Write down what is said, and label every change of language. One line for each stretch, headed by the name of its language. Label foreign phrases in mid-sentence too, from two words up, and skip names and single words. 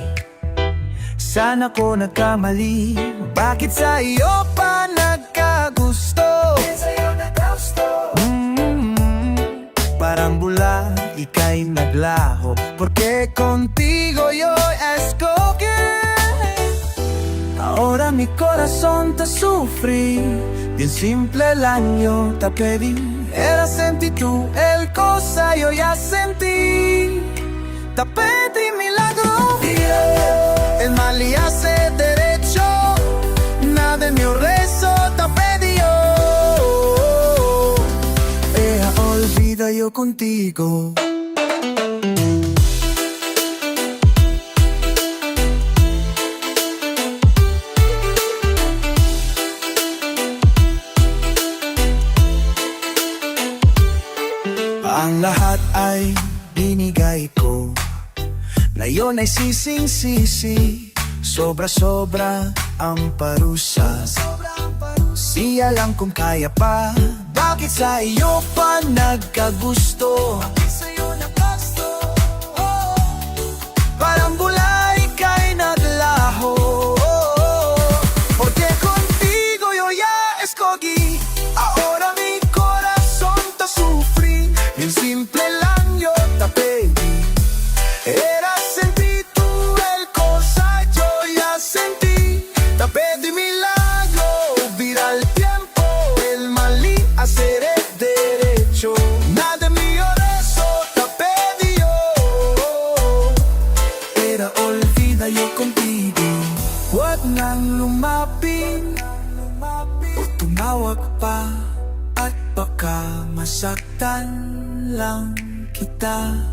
Filipino: Saan ako nagkamali? Bakit sa iyo pa nagkagusto? Parang bula, ika'y naglaho,
Chavacano: porque contigo yo escogí. Ahora mi corazón te sufrí, bien simple el año te pedí. Era sentí tú, el cosa yo ya sentí. Te pedí milagro, el mal y hace derecho. Nada de mi rezo te pedí yo. Olvida yo contigo.
Filipino: Ang lahat ay binigay ko, ngayon ay sising-sisi. Sobra-sobra ang parusa, siya lang kung kaya pa. Bakit sa iyo pa nagkagusto? Parang bula, ika'y naglaho,
Chavacano: porque contigo yo ya escogí. Ahora mi corazón te sufrí, bien simple lang yo te pedí. Era sentir tú el cosa yo ya sentí. Te pedí milagro, vira el tiempo, el mal y hacer el derecho. Nada de mí eso te pedí yo. Era olvida yo contigo.
Filipino: lumapit o tumawag pa, at baka masaktan lang kita.